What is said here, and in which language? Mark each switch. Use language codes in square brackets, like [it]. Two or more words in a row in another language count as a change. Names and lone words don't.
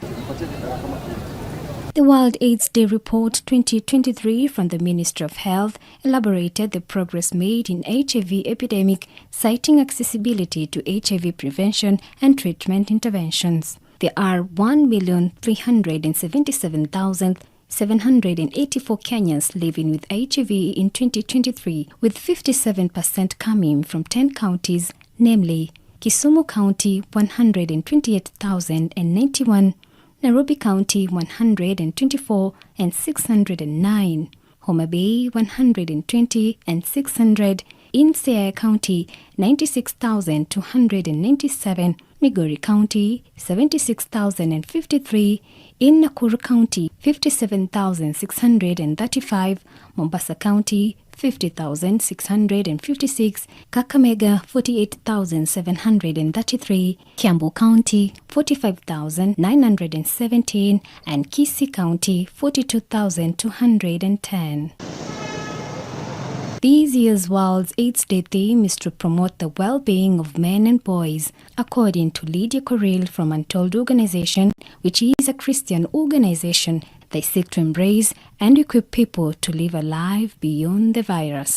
[en] The World AIDS Day Report 2023 from the Ministry of Health elaborated the progress made in HIV epidemic, citing accessibility to HIV prevention and treatment interventions. There are 1,377,784 Kenyans living with HIV in 2023, with 57% coming from 10 counties, namely Kisumu County 128,091, Nairobi County 124 and 609, Homa Bay 120 and 600, in Siaya County 96,297, Migori County 76,053, in Nakuru County 57,635, Mombasa County 50,656, Kakamega 48,733, Kiambu County 45,917, and Kisii County 42,210. This year's World AIDS Day theme is to promote the well-being of men and boys, according to Lydia Korir from Untold organization, which is a Christian organization. They seek to embrace and equip people to live a life beyond the virus.